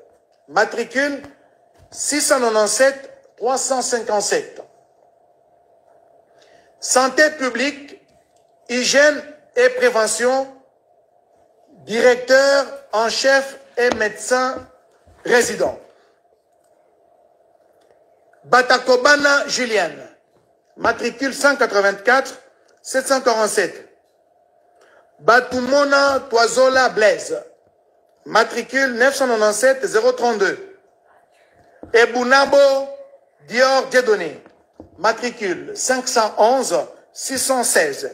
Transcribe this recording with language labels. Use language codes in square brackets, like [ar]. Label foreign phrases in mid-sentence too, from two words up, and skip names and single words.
[fr] Matricule 697 357. Santé publique, hygiène et prévention, directeur en chef et médecin résident. Batakobana Julienne, matricule 184 747. Batumona Toizola Blaise, matricule 997 032. Ebunabo Dior Dieudonné, matricule 511 616.